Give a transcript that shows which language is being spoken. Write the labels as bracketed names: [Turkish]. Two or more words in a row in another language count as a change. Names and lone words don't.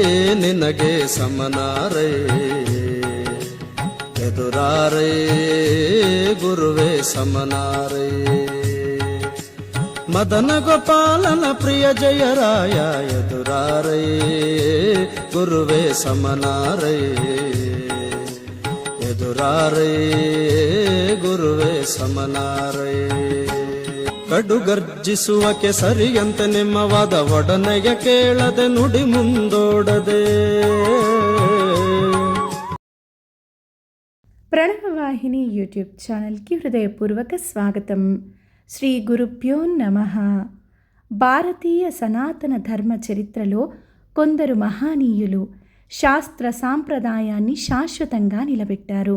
[Kannada] ನಿನಗೆ ಸಮನಾರೇ ಎದುರಾರೇ ಗುರುವೇ ಸಮನಾರೇ ಮದನ ಗೋಪಾಲನ ಪ್ರಿಯ ಜಯರಾಯ ಎದುರಾರೇ ಗುರುವೇ ಸಮನಾರೇ ಎದುರಾರೇ ಗುರುವೇ ಸಮನಾರೇ ಕಡು ಗರ್ಜಿಸುವ ಕೆಸರಿಯಂತೆ ನಿಮ್ಮ ವಾದ ಒಡನೆಗೆ ಕೇಳದೆ ನುಡಿ ಮುಂದೋಡದೆ. [Telugu] ప్రణవవాహిని యూట్యూబ్ ఛానల్కి హృదయపూర్వక స్వాగతం. శ్రీ గురుభ్యో నమః. భారతీయ సనాతన ధర్మ చరిత్రలో కొందరు మహానీయులు శాస్త్ర సాంప్రదాయాన్ని శాశ్వతంగా నిలబెట్టారు.